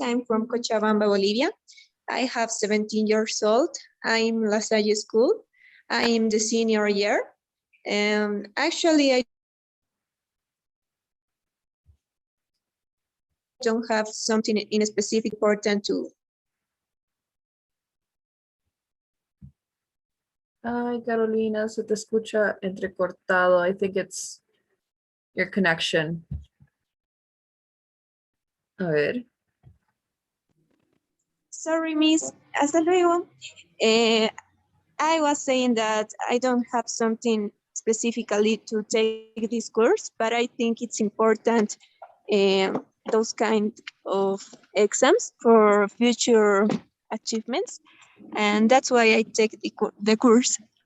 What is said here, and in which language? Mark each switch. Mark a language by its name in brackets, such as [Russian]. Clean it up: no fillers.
[English] I'm from Cochabamba, Bolivia. I have 17 years old. I'm La Salle School. I am the senior year. Actually, I don't have something in specific important to. [Spanish] Ay, Carolina, se te escucha entrecortado. [English] I think it's your connection. [Spanish] A ver. [English] Sorry, Miss. [Spanish] Hasta luego. [English] I was saying that I don't have something specifically to take this course, but I think it's important those kind of exams for future achievements, and that's why I take the course.